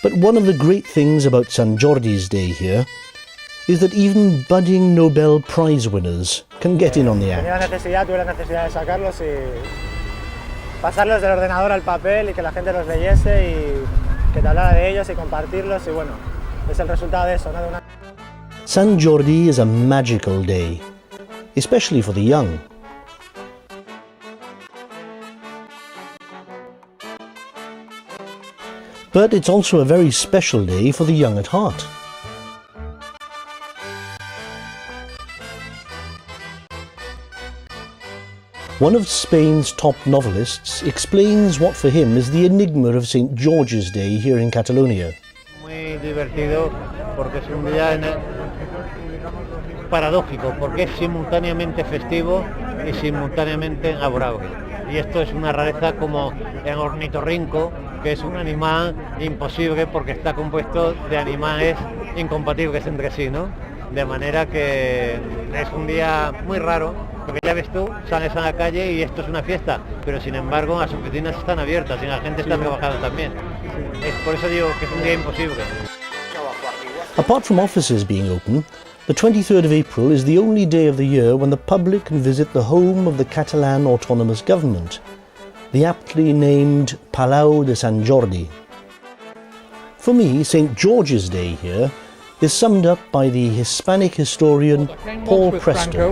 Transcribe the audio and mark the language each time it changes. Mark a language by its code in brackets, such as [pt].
[en] But one of the great things about Sant Jordi's day here is that even budding Nobel Prize winners can get in on the act. [es] Tuve la necesidad de sacarlos y pasarlos del ordenador al papel y que la gente los leyese y que te hablara de ellos y compartirlos y bueno, es el resultado de eso, ¿no? [en] Sant Jordi is a magical day, especially for the young. But it's also a very special day for the young at heart. One of Spain's top novelists explains what for him is the enigma of St. George's Day here in Catalonia. [es] Muy divertido porque es un día paradójico, porque es simultáneamente festivo y simultáneamente laborable. Y esto es una rareza como el ornitorrinco, que es un animal imposible porque está compuesto de animales incompatibles entre sí, ¿no? De manera que es un día muy raro, porque ya ves tú, sales a la calle y esto es una fiesta, pero sin embargo las oficinas están abiertas y la gente está trabajando también. Es por eso digo que es un día imposible. [en] Apart from offices being open, the 23rd of April is the only day of the year when the public can visit the home of the Catalan autonomous government, the aptly named Palau de Sant Jordi. For me, St. George's Day here is summed up by the Hispanic historian Paul Preston.